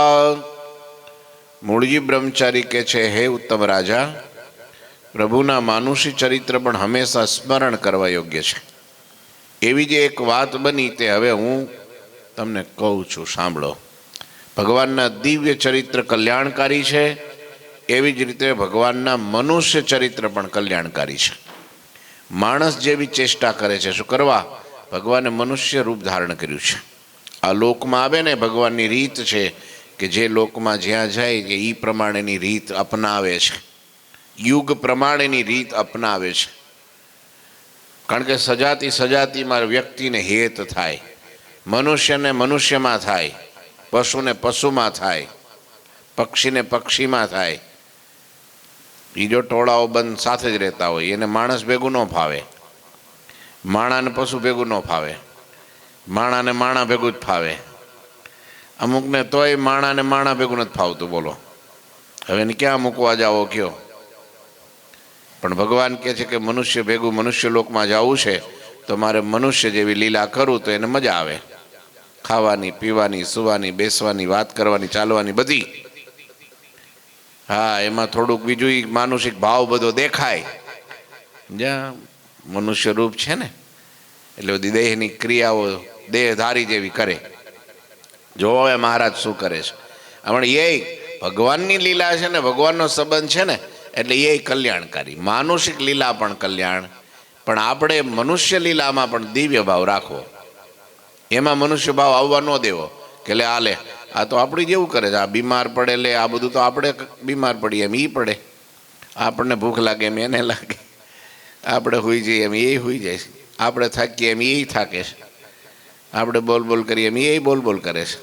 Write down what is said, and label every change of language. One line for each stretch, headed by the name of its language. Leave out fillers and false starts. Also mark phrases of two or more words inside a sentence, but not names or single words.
Gujarati: મૂળજી બ્રહ્મચારી કે છે હે ઉત્તમ રાજા, પ્રભુના માનુષી ચરિત્ર પણ હમેશા સ્મરણ કરવા યોગ્ય છે। એવી જે એક વાત બની તે હવે હું તમને કહું છું, સાંભળો। ભગવાનના દિવ્ય ચરિત્ર કલ્યાણકારી છે, એવી જ રીતે ભગવાનના મનુષ્ય ચરિત્ર પણ કલ્યાણકારી છે। માણસ જેવી ચેષ્ટા કરે છે શું કરવા, ભગવાને મનુષ્ય રૂપ ધારણ કર્યું છે। આ લોકમાં આવે ને ભગવાનની રીત છે કે જે લોકમાં જ્યાં જાય કે ઈ પ્રમાણેની રીત અપનાવે છે, યુગ પ્રમાણેની રીત અપનાવે છે। કારણ કે સજાતી સજાતીમાં વ્યક્તિ ને હેત થાય, મનુષ્ય ને મનુષ્યમાં થાય, પશુ ને પશુમાં થાય, પક્ષી ને પક્ષીમાં થાય। ઈ જો ટોળાઓ બંધ સાથે જ રહેતા હોય એને માણસ ભેગું ન ફાવે, માણા ને પશુ ભેગું ન ફાવે, માણા ને માણા ભેગું જ ફાવે। અમુક ને તોય માણા ને માણા ભેગું નથી ફાવતું। બોલો હવે એને ક્યાં મૂકવા જાવો કયો? પણ ભગવાન કહે છે કે મનુષ્ય ભેગું મનુષ્ય લોકમાં જાવું છે તો મારે મનુષ્ય જેવી લીલા કરું તો એને મજા આવે। ખાવાની પીવાની સુવાની બેસવાની વાત કરવાની ચાલવાની બધી। હા, એમાં થોડુંક બીજું માનુષિક ભાવ બધો દેખાય। જ્યાં મનુષ્ય રૂપ છે ને એટલે બધી દેહની ક્રિયાઓ દેહધારી જેવી કરે। જોવો એ મહારાજ શું કરે છે। હમણ એ ભગવાનની લીલા છે ને ભગવાનનો સંબંધ છે ને એટલે એ કલ્યાણકારી। માનુષિક लीला પણ કલ્યાણ, પણ આપણે મનુષ્ય લીલામાં પણ દિવ્ય ભાવ રાખવો। એમાં મનુષ્ય ભાવ આવવા ન દેવો કે લે આ લે, આ તો આપણી જેવું કરે છે, આ બીમાર પડે લે, આ બધું તો આપણે બીમાર પડીએ એમ એ પડે, આપણને ભૂખ લાગે એમ એને લાગે, આપણે હોઈ જઈએ એમ એ હોઈ જાય છે, આપણે થાકીએ એમ એ થાકે છે, આપણે બોલ બોલ કરીએ એમ એ બોલ બોલ કરે છે.